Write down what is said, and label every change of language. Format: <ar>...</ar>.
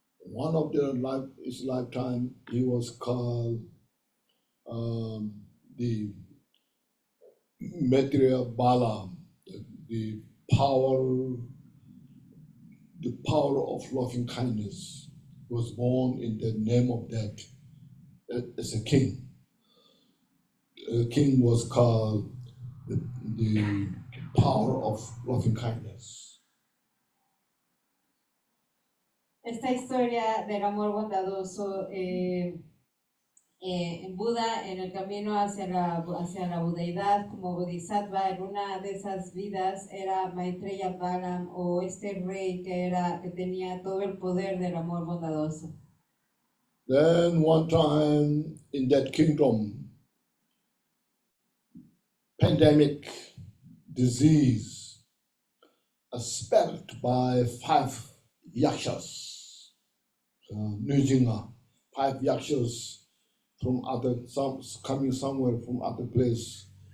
<en>One of his lifetime, he was called the Maitreya Bala, the power of loving kindness. He was born in the name of that as a king. The king was called the power of loving kindness.</en> <es>Esta historia del amor bondadoso, en Buda, en el camino hacia la budeidad como bodhisattva, en una de esas vidas era Maitreya Bhalam, o este rey que tenía todo el poder del amor bondadoso.</es> <en>Then one time in that kingdom, pandemic disease spread by 5 yakshas, Nujinga, 5 yakshas from coming somewhere from other place.</en>